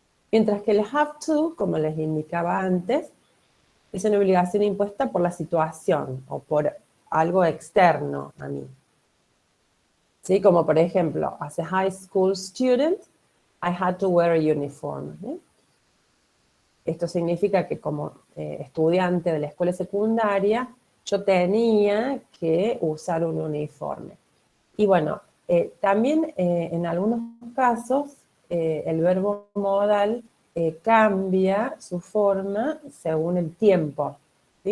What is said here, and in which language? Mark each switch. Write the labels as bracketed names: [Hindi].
[Spanish] Mientras que el have to, como les indicaba antes, es una obligación impuesta por la situación o por algo externo a mí. ¿Sí? Como por ejemplo, [English] as a high school student, I had to wear a uniform. [Spanish] ¿Sí? Esto significa que como estudiante de la escuela secundaria, yo tenía que usar un uniforme. Y bueno, También en algunos casos el verbo modal cambia su forma según el tiempo, ¿sí?